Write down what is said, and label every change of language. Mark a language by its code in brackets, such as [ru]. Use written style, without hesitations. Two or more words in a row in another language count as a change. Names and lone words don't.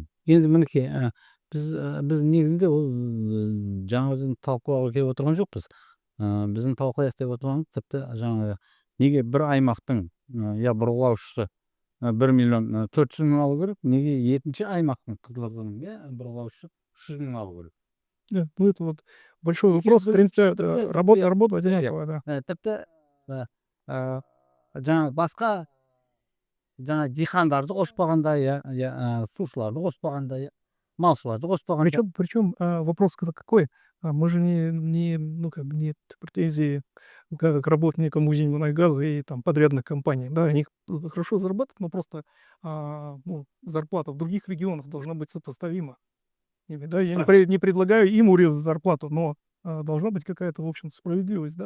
[kk] Енді мінекей, біз негізінде ол жаңа талқылауға келіп отырған жоқпыз. Біздің талқылайық деп отырғанымыз тіпті жаңағы неге бір аймақтың бұрғылаушысы 1 миллион 400 мың алу керек, неге екінші аймақтың Қызылорданың бұрғылаушысы 300 мың алу керек. [ru] Да, ну это вот большой вопрос, в принципе, работа одинаковая, да. [kk] Тіпті жаңа басқа жаңа диқандарды қоспағанда, сушыларды қоспағанда, малшыларды қоспағанда. [ru] Причем вопрос какой? Мы же не претензии к работникам Узеньмунайгаза и там подрядных компаний. Да, они хорошо зарабатывают, но просто зарплата в других регионах должна быть сопоставима. Да, я не предлагаю им урезать зарплату, но должна быть какая-то, в общем, справедливость, да.